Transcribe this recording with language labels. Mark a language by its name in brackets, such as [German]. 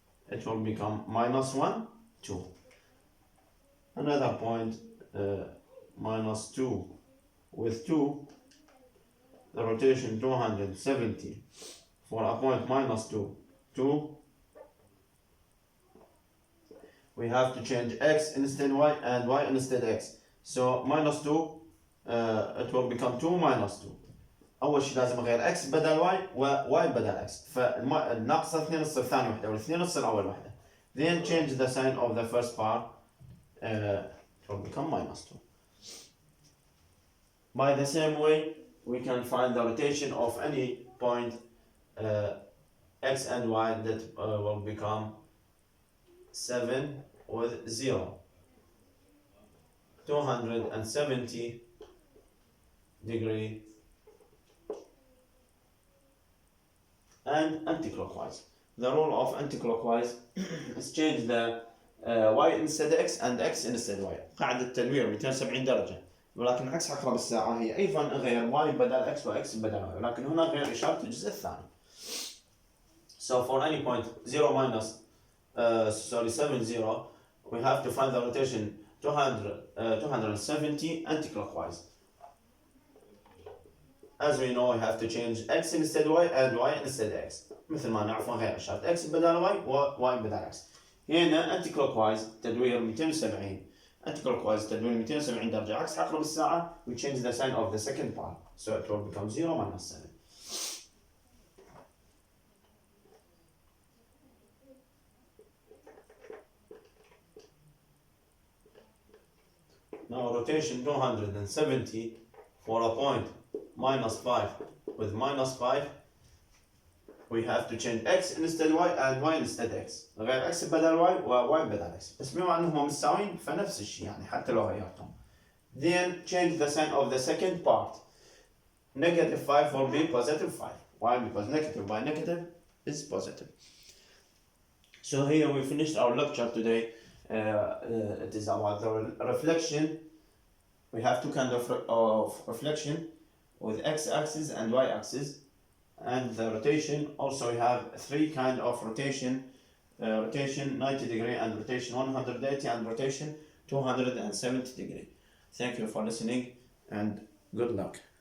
[English] It will become minus 1, 2. Another point, minus 2 with 2, the rotation 270 for a point minus 2, 2. We have to change x instead y and y instead x. So minus 2, it will become 2 minus 2. [Arabic] أول شيء لازم أغير x بدل y و y بدل x. فالناقصة 2 تصير ثاني وحدة وال2 تصير أول وحدة. [English] Then change the sign of the first part. It will become minus 2. By the same way, we can find the rotation of any point x and y that will become 7 with 0. 270 degree and anti-clockwise. The rule of anti-clockwise is change the y instead x and x instead y. [Arabic] قاعدة تدوير 270 درجة، ولكن عكس عقرب الساعة هي أيضا غير y بدل x و x بدل y، ولكن هنا غير إشارة الجزء الثاني. [English] So for any point 0 minus 70, we have to find the rotation 270 anti-clockwise. As we know, we have to change x instead y and y instead x. [Arabic] مثل ما نعرف نغير إشارة x بدل y و y بدل x. هنا anti-clockwise تدوير 270. anti clockwise تدوين 270 درجة عكس عقرب الساعة. [English] we change the sign of the second part so it will become 0 minus 7. Now rotation 270 for a point minus 5 with minus 5, we have to change x instead y and y instead x. [Arabic] غير x بدل y و y بدل x. بس بما انهم متساويين فنفس الشيء يعني حتى لو غيرتهم. [English] Then change the sign of the second part. Negative 5 will be positive 5. Why? Because negative by negative is positive. So here we finished our lecture today. It is about the reflection. We have two kinds of reflection with x-axis and y-axis, and the rotation also we have three kinds of rotation: rotation 90 degree, and rotation 180, and rotation 270 degree. Thank you for listening and good luck.